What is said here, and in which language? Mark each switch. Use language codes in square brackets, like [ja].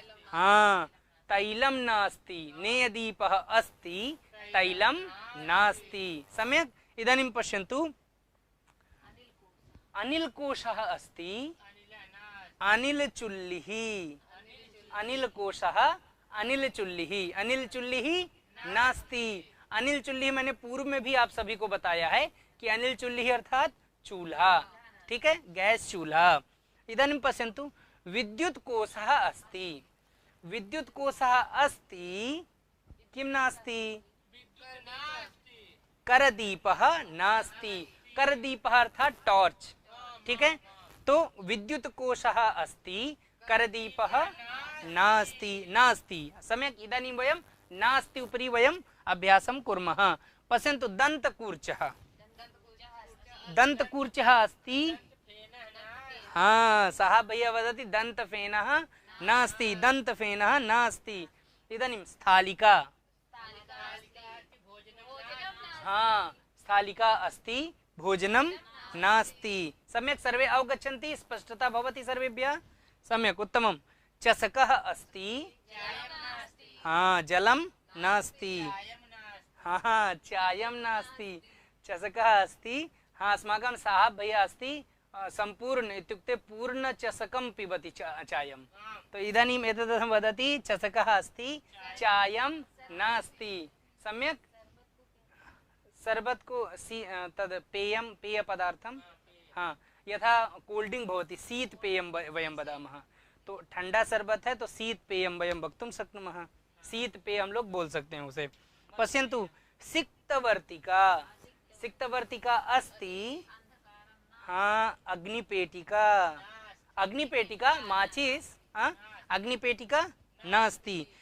[sa] हाँ तैलं नास्ति, नेयदीपः अस्ति, तैलं नास्ति, सम्यक्। इदानीं पश्यन्तु, अनिलकोशः अस्ति, अनिलचुल्लिः, अनिलकोशः अनिलचुल्लिः, अनिलचुल्लिः नास्ति। [hi] अनिलचुल्लिः मैंने पूर्व में भी आप सभी को बताया है कि अनिलचुल्लिः अर्थात चूल्हा, ठीक है, गैस चूल्हा। [sa] इदानीं पश्यन्तु, विद्युत्कोशः अस्ति, विद्युत्कोशः अस्ति, किं नास्ति? करदीपः नास्ति, करदीपः अर्थात टॉर्च, [hi] ठीक है। [sa] तो विद्युत्कोशः अस्ति, करदीपः नास्ति, नास्ति, सम्यक्। इदानीं वयं नास्ति उपरि वयं अभ्यासं कुर्मः। पश्यन्तु, दन्तकूर्चः, दन्तकूर्चः अस्ति, हाँ सः भैया वदति दन्तफेनः नास्ति, दन्तफेनः नास्ति। इदानीं स्थालिका, हाँ स्थालिका अस्ति, भोजनं नास्ति, सम्यक्। सर्वे अवगच्छन्ति? स्पष्टता भवति सर्वेभ्यः? सम्यक्, उत्तमं। चषकः अस्ति, हाँ जलं नास्ति, हाँ चायं नास्ति, चषकः अस्ति, हाँ अस्माकं साहब भैया अस्ति, संपूर्ण इत्युक्ते पूर्ण चषकं पिबति चायं। तो इदानीम् एतदर्थं वदति चषकः अस्ति, चायं नास्ति, सम्यक्। [hi] शरबत को [sa] तद् पेयं, पेयपदार्थं, हाँ यथा कोल्ड ड्रिंक भवति, शीत पेयं वयं वदामः। [hi] तो ठंडा शरबत है तो [sa] शीत पेयं वयं वक्तुं शक्नुमः, [hi] शीत पेय हम लोग बोल सकते हैं उसे। पश्यन्तु, सिक्तवर्तिका, सिक्तवर्तिका अस्ति, हाँ अग्निपेटिका, अग्निपेटिका माचिस, हाँ अग्निपेटिका नास्ति।